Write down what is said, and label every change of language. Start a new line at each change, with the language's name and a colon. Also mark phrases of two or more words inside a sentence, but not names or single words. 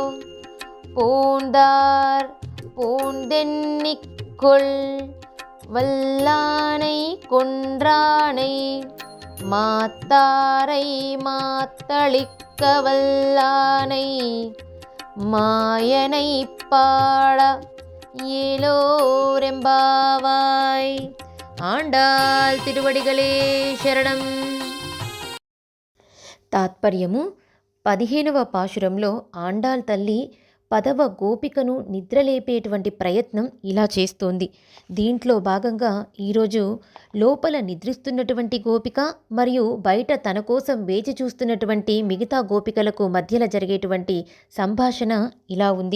Tamil: போந்தார் போந்தென்னிக்கொள் வல்லானை கொன்றானை மாத்தாரை மாத்தளிக்க வல்லானை மாயனை பாட ఏలోరెంబావాయ్.
Telugu: ఆండాల్ తిరువడిగలే శరణం. తాత్పర్యము: 15వ పాశురంలో ఆండాల్ తల్లి 10వ గోపికను నిద్రలేపేటువంటి ప్రయత్నం ఇలా చేస్తోంది. దీంట్లో భాగంగా ఈరోజు లోపల నిద్రిస్తున్నటువంటి గోపిక మరియు బయట తన కోసం వేచి చూస్తున్నటువంటి మిగతా గోపికలకు మధ్యలో జరిగేటువంటి సంభాషణ ఇలా ఉంది.